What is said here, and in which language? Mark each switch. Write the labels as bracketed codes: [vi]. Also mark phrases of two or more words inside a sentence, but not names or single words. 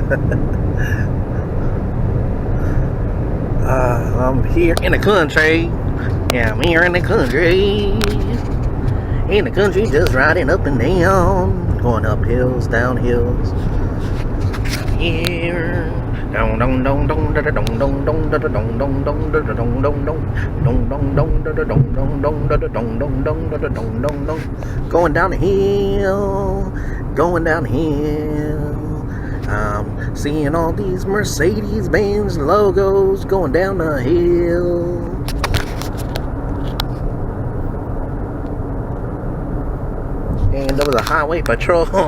[en] I'm here in the country. Yeah, I'm here in the country. In the country, just riding up and down, going up hills, down hills. Here, dong dong dong dong da da dong dong dong da da dong dong dong da da dong dong dong dong dong dong da da dong dong dong da da dong dong dong da da dong dong dong. Going down the hill, going down the hill. I'm seeing all these Mercedes-Benz logos going down the hill. And there was a highway patrol.